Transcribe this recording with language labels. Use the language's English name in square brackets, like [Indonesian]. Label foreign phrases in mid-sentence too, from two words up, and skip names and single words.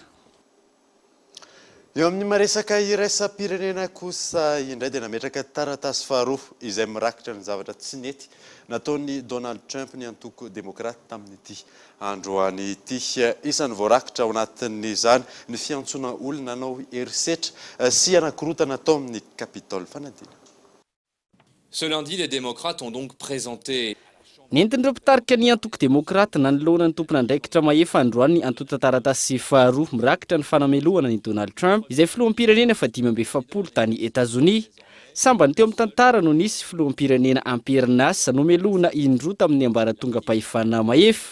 [Malagasy] Eo amin'ny maresaka iraisam-pirenena kosa indray dia nametraka taratasy faharoa izay mirakitra ny zavatra tsy nety nataon'ny Donald Trump ny antoko demokrata tamin'ity androany ity. Isan'ny voarakitra ao anatin'izany ny fiantsoana olona nanao herisetra sy anakirotana tao amin'ny Capitole. Fanadina. [French] Ce lundi, les démocrates ont donc présenté [Malagasy] Nentin'ireo mpitarika ny antoko demokrata nanoloana ny tompona andraikitra mahefa androany ny antota taratasy faharoa mirakitra ny fanamelohana ny Donald Trump izay filoham-pirenena fa 570 tany Etazonia. Sambany teo amin'ny tantara no nisy filoham-pirenena amperinasa nomelohana indroa tamin'ny ambaratonga-pahefana mahefa.